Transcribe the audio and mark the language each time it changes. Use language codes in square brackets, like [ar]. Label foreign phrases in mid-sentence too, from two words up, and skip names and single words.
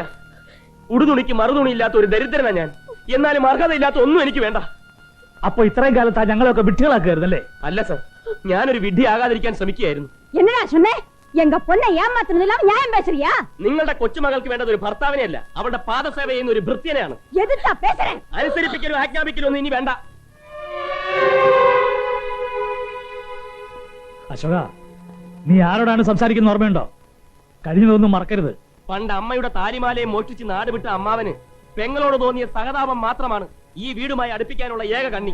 [ml] ഉടുതുണിക്ക് മറുതുണി ഇല്ലാത്ത ഒരു ദരിദ്രനാ ഞാൻ. എന്നാലും അർഹതയില്ലാത്ത ഒന്നും എനിക്ക് വേണ്ട. അപ്പൊ ഇത്രയും കാലത്താ ഞങ്ങളൊക്കെ വിഡ്ഢികളാക്കുമായിരുന്നല്ലേ? അല്ല സാർ, ഞാനൊരു വിഡ്ഢിയാകാതിരിക്കാൻ ശ്രമിക്കുകയായിരുന്നു. [ta] என்னடா சொன்னே? எங்க பொண்ணை ஏமாத்துறதுலாம் நியாயம் பேசுறியா? [ml] നിങ്ങളുടെ കൊച്ചുമകൾക്ക് വേണ്ടത് ഒരു ഭർത്താവിനെയല്ല, അവളുടെ പാദസേവ ചെയ്യുന്ന ഒരു ഭൃത്യനെയാണ്. [ta] எதுத்தா பேசுறேன்? [ml] അനുസരിപ്പിക്കലും ആജ്ഞാപിക്കലും ഒന്നും ഇനി വേണ്ട. അശോക, നീ ആരോടാണ് സംസാരിക്കുന്ന ഓർമ്മയുണ്ടോ? കഴിഞ്ഞതൊന്നും മറക്കരുത്. പണ്ട് അമ്മയുടെ താലിമാലയെ മോഷ്ടിച്ച് നാട് വിട്ട അമ്മാവന് പെങ്ങളോട് തോന്നിയ സഹതാപം മാത്രമാണ് ഈ വീടുമായി അടുപ്പിക്കാനുള്ള ഏക കണ്ണി.